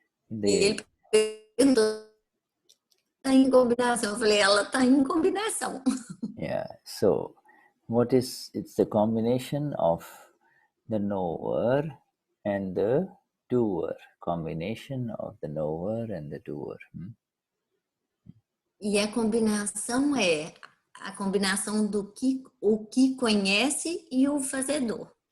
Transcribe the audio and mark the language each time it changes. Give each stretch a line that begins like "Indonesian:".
Portuguese: E ele perguntou, está em combinação. Eu falei, ela está em combinação.
English: Yeah. So, it's the combination of the knower and the doer. Combination of the knower and the doer.
Portuguese: E a combinação é a combinação do que o que conhece e o fazedor.